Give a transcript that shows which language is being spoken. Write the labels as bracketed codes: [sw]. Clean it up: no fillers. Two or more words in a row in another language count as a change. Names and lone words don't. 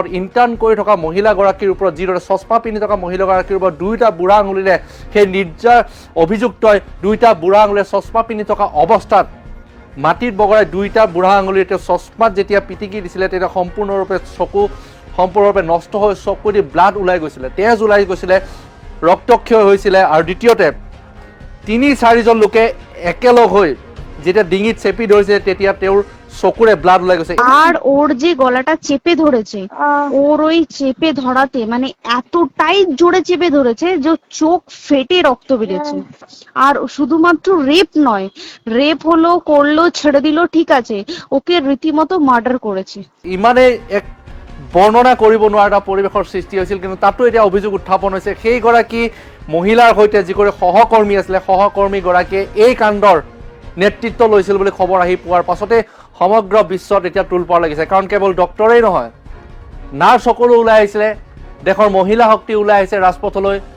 [as] ইণ্টাৰ্ণ কৰি থকা মহিলাগৰাকীৰ ওপৰত যিদৰে চশমা পিন্ধি থকা মহিলাগৰাকীৰ ওপৰত দুয়োটা বুঢ়া আঙুলিৰে সেই নিৰ্যাৰ অভিযুক্তই দুয়োটা বুঢ়া আঙুলিৰে চশমা পিন্ধি থকা অৱস্থাত মাটিত বগৰাই দুয়োটা বুঢ়া আঙুলিৰে তেওঁ চশমাত যেতিয়া পিটিকি দিছিলে, তেতিয়া সম্পূৰ্ণৰূপে চকু সম্পূৰ্ণৰূপে নষ্ট হৈ চকু দি ব্লাড ওলাই গৈছিলে, তেজ ওলাই গৈছিলে, ৰক্তক্ষয় হৈছিলে। আৰু দ্বিতীয়তে 3-4 জন লোকে একেলগ হৈ যেতিয়া ডিঙিত চেপি ধৰিছে, তেতিয়া তেওঁৰ চকুৰে ব্লাড ওলাই গৈছে। [bn] আর ওর যে গলাটা চেপে ধরেছে, ওর ওই চেপে ধরাতে মানে এতটাই জোরে চেপে ধরেছে যে চোখ ফেটে রক্ত বেরিয়েছে। আর শুধুমাত্র রেপ নয়, রেপ হলো, করলো, ছেড়ে দিল, ঠিক আছে, ওকে রীতিমতো মার্ডার করেছে। [as] ইমানে এক বৰ্ণনা কৰিব নোৱাৰা এটা পৰিৱেশৰ সৃষ্টি হৈছিল। কিন্তু তাতো এতিয়া অভিযোগ উত্থাপন হৈছে সেইগৰাকী মহিলাৰ সৈতে যিগৰাকী সহকৰ্মী আছিলে, সহকৰ্মীগৰাকীয়ে এই কাণ্ডৰ নেতৃত্ব লৈছিল বুলি খবৰ আহি পোৱাৰ পাছতে সমগ্ৰ বিশ্বত এতিয়া তুলপাৰ লাগিছে। কাৰণ কেৱল ডক্টৰেই নহয়, নাৰ্ছ সকলো ওলাই আহিছিলে, দেশৰ মহিলা শক্তি ওলাই আহিছে ৰাজপথলৈ।